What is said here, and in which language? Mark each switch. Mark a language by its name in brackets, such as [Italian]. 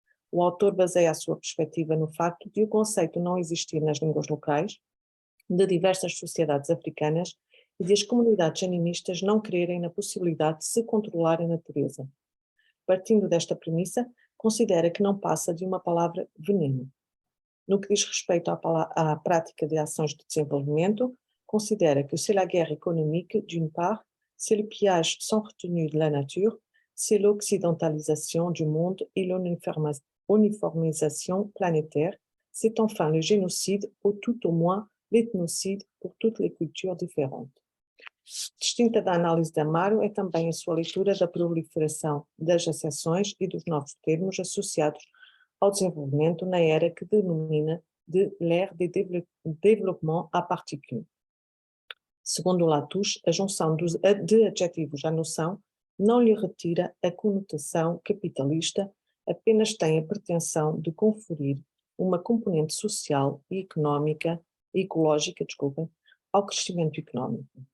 [Portuguese] O autor baseia a sua perspectiva no facto de o conceito não existir nas línguas locais de diversas sociedades africanas e de as comunidades animistas não crerem na possibilidade de se controlar a natureza. Partindo desta premissa, considera que não passa de uma palavra veneno. No que diz respeito à prática de ações de desenvolvimento, considera que [French] c'est la guerre économique, d'une part, c'est le pillage sans retenue de la nature, c'est l'occidentalisation du monde et l'uniformisation planétaire, c'est enfin le génocide ou tout au moins l'ethnocide pour toutes les cultures différentes. [Portuguese] Distinta da análise de Amaro é também a sua leitura da proliferação das acessões e dos novos termos associados ao desenvolvimento na era que denomina de [French] l'ère de développement à particule. [Portuguese] Segundo Latouche, a junção de adjetivos à noção não lhe retira a conotação capitalista, apenas tem a pretensão de conferir uma componente social e ecológica, ao crescimento económico.